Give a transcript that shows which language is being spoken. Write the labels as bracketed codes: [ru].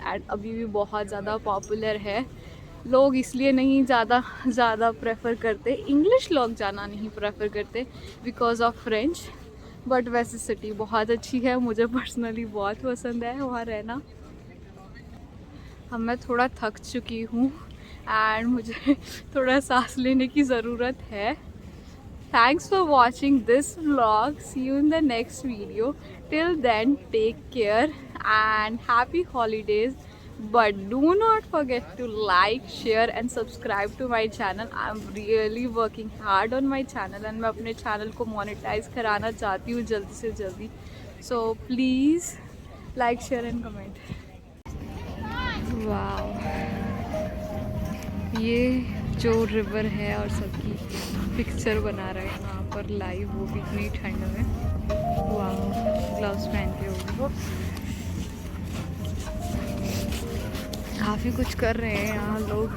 [hi] And अभी भी बहुत ज़्यादा पॉपुलर है। लोग इसलिए नहीं ज़्यादा प्रेफर करते, इंग्लिश लोग जाना नहीं प्रेफर करते [en] because of French, [hi] बट वैसे सिटी बहुत अच्छी है, मुझे पर्सनली बहुत पसंद है वहाँ रहना। अब मैं थोड़ा थक चुकी हूँ एंड मुझे थोड़ा सांस लेने की ज़रूरत है। [en] Thanks for watching this vlog. See you in the next video. Till then, take care and happy holidays. But do not forget to like, share and subscribe to my channel. I'm really working hard on my channel and [hi] मैं अपने channel को monetize कराना चाहती हूँ जल्दी से जल्दी. [en] So please like, share and comment. Wow. [hi] ये जो रिवर है और सबकी पिक्चर बना रहे हैं वहाँ पर लाइव, वो भी इतनी ठंड में। वाह, ग्लव्स पहन के हो काफ़ी कुछ कर रहे हैं यहाँ लोग।